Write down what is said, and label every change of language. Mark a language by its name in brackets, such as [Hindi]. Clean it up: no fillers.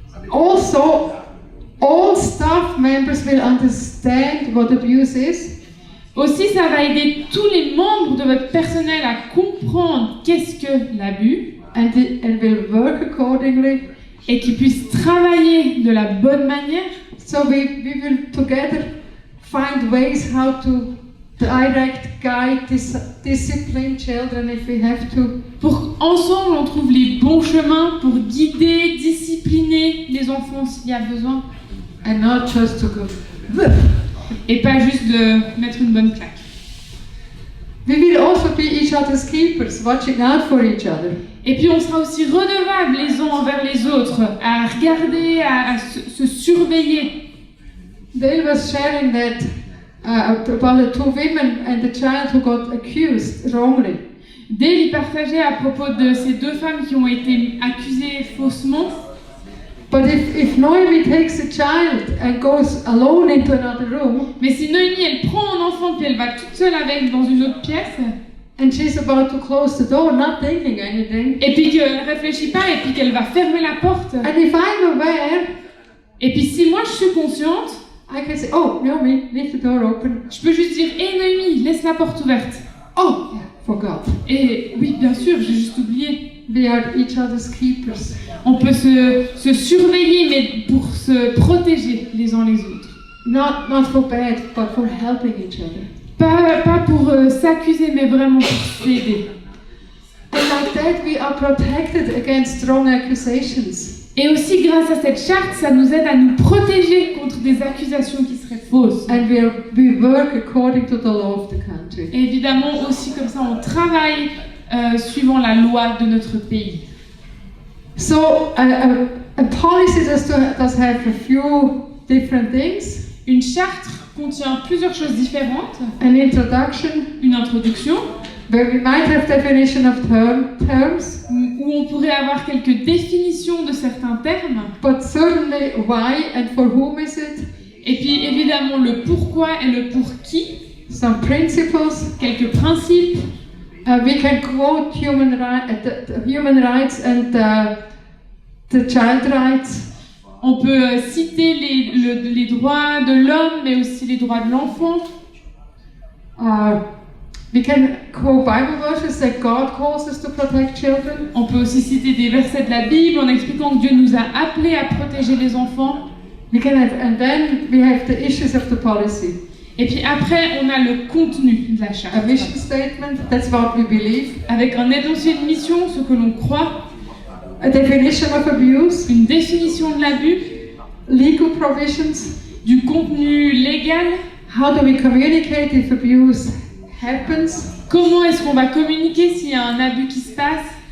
[English] Also, all staff members will understand what abuse is. [French] Aussi, ça va aider tous les membres de votre personnel à comprendre qu'est-ce que l'abus [English] And will work accordingly. [French] et qu'ils puissent travailler de la bonne manière. [English] So we will together find ways how to direct, guide, discipline children if we have to. [French] Pour qu'ensemble, on trouve les bons chemins pour guider, discipliner les enfants s'il y a besoin. [English] And not just to go. [French] Et pas juste de mettre une bonne claque. [English] We will also be each other's keepers, watching out for each other. [French] Et puis on sera aussi redevables les uns envers les autres, à regarder, à se surveiller. [English] Dale was sharing that about the two women and the child who got accused wrongly. [French] Dale y partageait à propos de ces deux femmes qui ont été accusées faussement. [English] But if Noemi takes a child and goes alone into another room, [French] Mais si Noémie, elle prend un enfant puis elle va toute seule avec dans une autre pièce, [English] and she's about to close the door, not thinking anything, [French] et puis qu'elle ne réfléchit pas et puis qu'elle va fermer la porte, [English] and if I'm aware, [French] et puis si moi je suis consciente, [English] I can say, oh, Naomi, leave the door open. [French] je peux juste dire « Hé Noémie, laisse la porte ouverte [English] Oh, yeah, forgot. ». [French] Et oui, bien sûr, j'ai juste oublié. [English] We are each other's keepers. [French] On peut se surveiller, mais pour se protéger les uns les autres. [English] Not for bad, but for helping each other. [French] Pas pour s'accuser, mais vraiment pour s'aider. [English] And like that, we are protected against strong accusations. [French] Et aussi, grâce à cette charte, ça nous aide à nous protéger contre des accusations qui seraient fausses. [English] And we work according to the law of the country. [French] Et évidemment, aussi comme ça, on travaille suivant la loi de notre pays. [English] So a policy does have a few different things. [French] Une charte contient plusieurs choses différentes. [English] An introduction, [French] Une introduction, [English] where we might have definition of terms, [French] où on pourrait avoir quelques définitions de certains termes. [English] but certainly why and for whom is it, [French] Et puis évidemment le pourquoi et le pour qui. [English] some principles. [French] Quelques principes. [English] We can quote human rights and the child rights. [French] On peut citer les droits de l'homme, mais aussi les droits de l'enfant. [English] We can quote Bible verses that God calls us to protect children. [French] On peut aussi citer des versets de la Bible en expliquant que Dieu nous a appelés à protéger les enfants. [English] We can have, and then we have the issues of the policy. [French] Et puis après, on a le contenu de la charte. [English] A vision statement, that's what we believe. [French] Avec un énoncé de mission, ce que l'on croit, [English] A definition of abuse, [French] une définition de l'abus, [English] legal provisions. [French] du contenu légal, [English] How do we communicate if abuse happens? [French] comment est-ce qu'on va communiquer s'il y a un abus qui se passe,